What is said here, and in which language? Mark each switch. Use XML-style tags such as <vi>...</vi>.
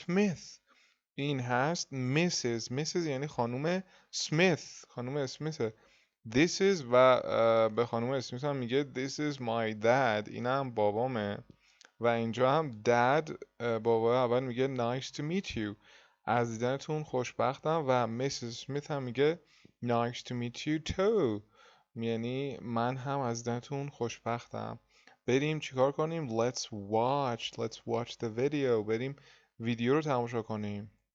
<fa>Smith. این هست Mrs. یعنی خانوم Smith. خانوم اسمیثه. This is و به خانوم اسمیث هم میگه</fa> <en>this is my dad.</en> <fa>این هم بابامه. و اینجا هم dad بابا اول میگه</fa> <en>nice to meet you.</en> <fa>از دیدنتون خوشبختم. و Mrs.</fa> <en>Smith</en> <fa>هم میگه</fa> <en>nice to meet you too.</en> <fa>یعنی من هم از دیدنتون خوشبختم. بریم چیکار کنیم؟</fa> <en>Let's watch the video.</en> <fa>بریم ویدیو رو تماشا کنیم.</fa>